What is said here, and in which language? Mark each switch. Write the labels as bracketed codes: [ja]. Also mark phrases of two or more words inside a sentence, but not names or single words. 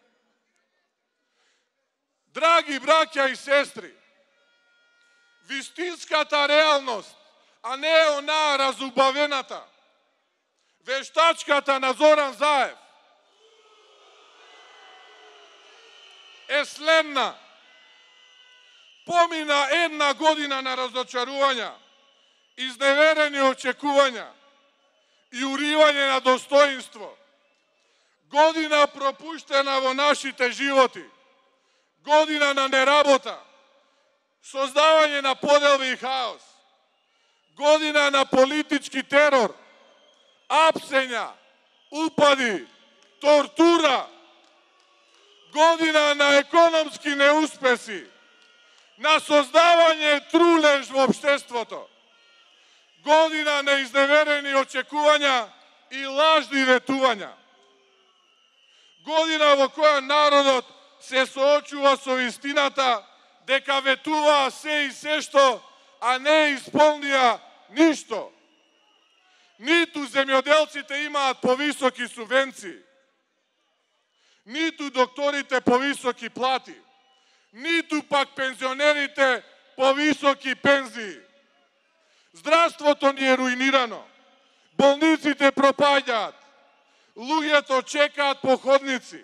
[mk] Драги браќа и сестри, вистинската реалност, а не онаа разубавената, вештачката на Зоран Заев, е следна. Помина една година на разочарувања, изневерени очекувања и уривање на достоинство. Година пропуштена во нашите животи. Година на неработа. Создавање на поделби и хаос. Година на политички терор. Апсења, упади, тортура. Година на економски неуспеси. На создавање трулеж в обштеството. Година неизневерени очекувања и лажни ветувања. Година во која народот се соочува со истината, дека ветува се и сешто, а не исполнија ништо. Ниту земјоделците имаат повисоки субвенции, ниту докторите повисоки плати, ниту пак пензионерите повисоки пензии. Здравството ни е руинирано, болниците пропаѓаат, луѓето чекаат по ходници.